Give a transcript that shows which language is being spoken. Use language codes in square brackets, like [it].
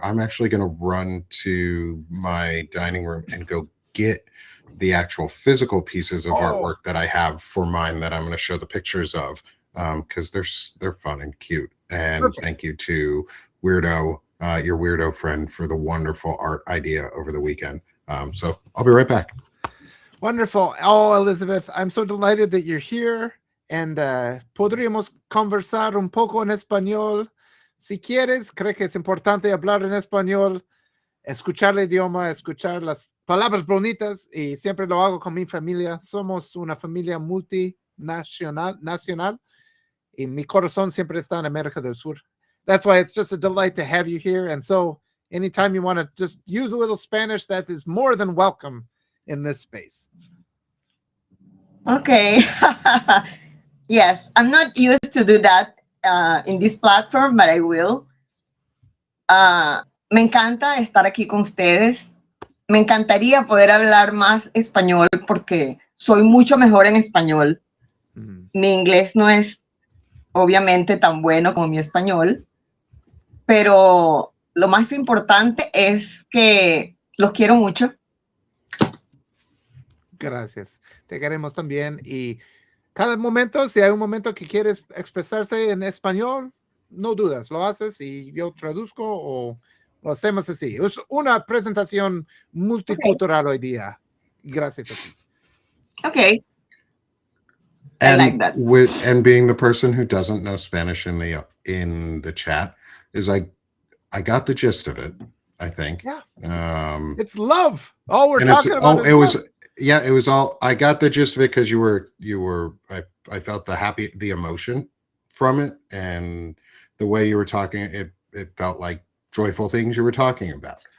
[en] I'm actually going to run to my dining room and go get the actual physical pieces of artwork that I have for mine that I'm going to show the pictures of because they're fun and cute. And perfect. Thank you to Weirdo, your weirdo friend, for the wonderful art idea over the weekend. So I'll be right back. Wonderful. Oh, Elizabeth, I'm so delighted that you're here. [es] And podríamos conversar un poco en español. Si quieres, creo que es importante hablar en español, escuchar el idioma, escuchar las palabras bonitas, y siempre lo hago con mi familia. Somos una familia multinacional, y mi corazón siempre está en América del Sur. [en] That's why it's just a delight to have you here. And so anytime you want to just use a little Spanish, that is more than welcome in this space. Okay. Yes, I'm not used to do that in this platform, but I will. [es] Me encanta estar aquí con ustedes. Me encantaría poder hablar más español porque soy mucho mejor en español. Mi inglés no es obviamente tan bueno como mi español, pero lo más importante es que los quiero mucho. Gracias. Te queremos también. Y cada momento, si hay un momento que quieres expresarse en español, no dudas, lo haces y yo traduzco o lo hacemos así. Es una presentación multicultural hoy día. Gracias a ti. [en] Okay. And I like that. And being the person who doesn't know Spanish in the chat is I got the gist of it, I think. Yeah. It's love. All we're talking about it was love. Yeah, it was all. I got the gist of it because you were. I felt the emotion from it, and the way you were talking, it felt like joyful things you were talking about.